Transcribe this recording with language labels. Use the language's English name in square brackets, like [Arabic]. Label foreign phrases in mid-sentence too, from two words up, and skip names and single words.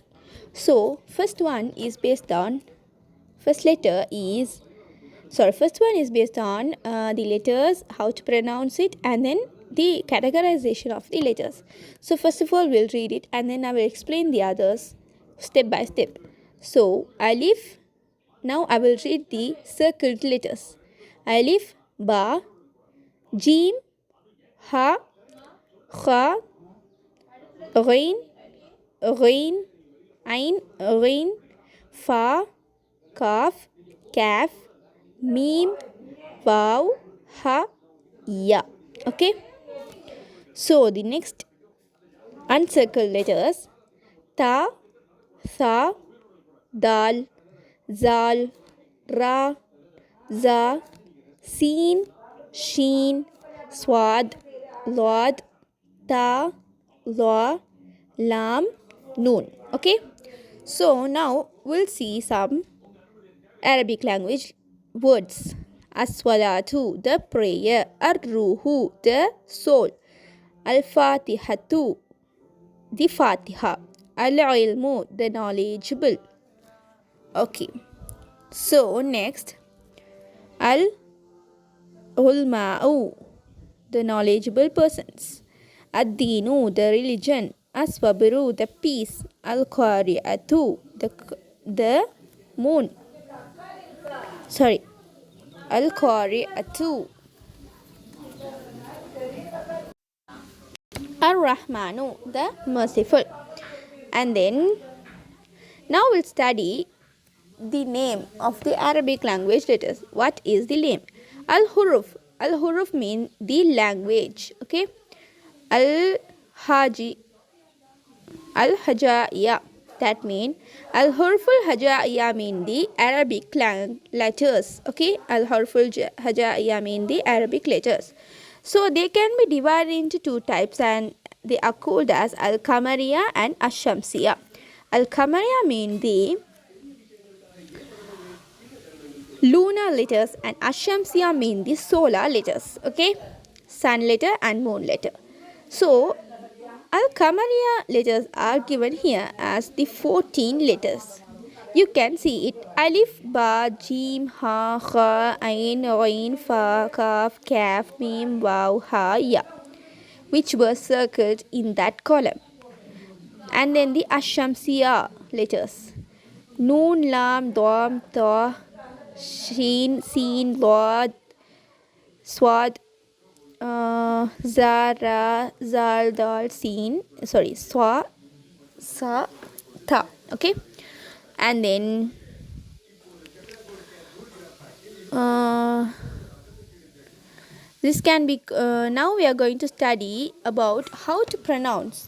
[English] So first one is based on first one is based on the letters, how to pronounce it, and then the categorization of the letters. So first of all, we'll read it and then I will explain the others step by step. So alif, now I will read the circled letters. [Arabic] ألف، باء, جيم، حاء، خاء، غين، غين، عين، غين, فاء، قاف، كاف، ميم، واو، هاء، ياء. [English] Okay. So the next uncircled letters: [Arabic] تاء، ثاء، دال، ذال، راء، زاي، سين، شين، صاد، ضاد، طاء، لا، لام, [English] noon. Okay. So now we'll see some Arabic language words. As-salatu, the prayer. Ar-ruhu, the soul. Al-fatihatu, the fatiha. Al-ilmu, the knowledgeable. Okay. So next, al-ulma'u, the knowledgeable persons. Ad-dinu, the religion. As-sabru, the peace. Al-qari'atu, the moon. Al-qari'atu. Ar-rahmanu, the merciful. And then now we'll study the name of the Arabic language letters. What is the name? Al-huruf. Al-huruf means the language. Okay. Al-hajaiya. That means [Arabic] الحروف الهجائية [English] mean the Arabic letters. Okay. [Arabic] الحروف الهجائية [English] mean the Arabic letters. So they can be divided into two types, and they are called as al-kamariya and ash-shamsiya. Al-kamariya mean the lunar letters and ash-shamsiya mean the solar letters. Okay, sun letter and moon letter. So al-kamariya letters are given here as the 14 letters. You can see it: [Arabic] ألف، باء, جيم، حاء، خاء، عين، غين, فاء، قاف، كاف، ميم، واو، هاء، ياء, [English] which were circled in that column. And then the ash-shamsiya letters: noon, [Arabic] لام، دام، تاء، شين، سين، ضاد، صاد، زارا، ذال، دال، سين، صا، سا، طاء. [English] Okay. And then this can be now we are going to study about how to pronounce.